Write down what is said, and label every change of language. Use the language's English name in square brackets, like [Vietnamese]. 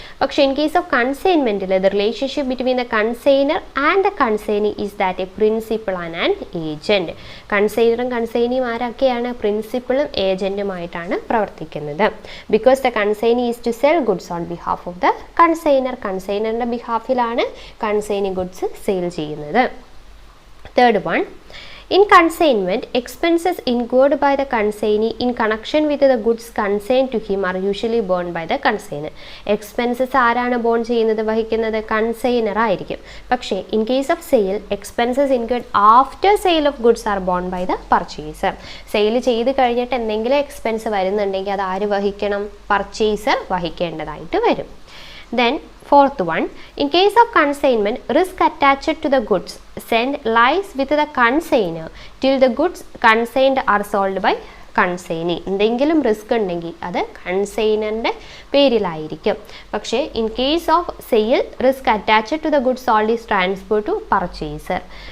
[Malayalam] പക്ഷേ [English] In case of കൺസൈൻമെൻറ്റിൽ the relationship between the consignor and the consignee is that a principal and an agent. [Malayalam] കൺസൈനറും കൺസൈനിയും ആരൊക്കെയാണ്, പ്രിൻസിപ്പളും ഏജൻറ്റുമായിട്ടാണ് പ്രവർത്തിക്കുന്നത്. [English] Because the consignee is to sell goods on behalf of the consignor. [Malayalam] കൺസൈനറിൻ്റെ ബിഹാഫിലാണ് consignee goods sale ചെയ്യുന്നത്. [English] Third one, in consignment, expenses incurred by the consignee in connection with the goods consigned to him are usually borne by the consignor. [Malayalam] Expenses ആരാണ് bone ചെയ്യുന്നത്, വഹിക്കുന്നത്, consignor ആയിരിക്കും. പക്ഷേ [English] In case of sale, expenses incurred after sale of goods are borne by the purchaser. [Malayalam] Sale ചെയ്ത് കഴിഞ്ഞിട്ട് എന്തെങ്കിലും expense വരുന്നുണ്ടെങ്കിൽ അത് ആര് വഹിക്കണം, പർച്ചേസർ വഹിക്കേണ്ടതായിട്ട് വരും. [English] Then fourth one, in case of consignment, risk attached to the goods sent lies with the consignor till the goods consigned are sold by consignee. [Malayalam] എന്തെങ്കിലും risk ഉണ്ടെങ്കിൽ അത് കൺസൈനറിൻ്റെ പേരിലായിരിക്കും. പക്ഷേ [English] In case of sale, risk attached to the goods sold is transfer to purchaser.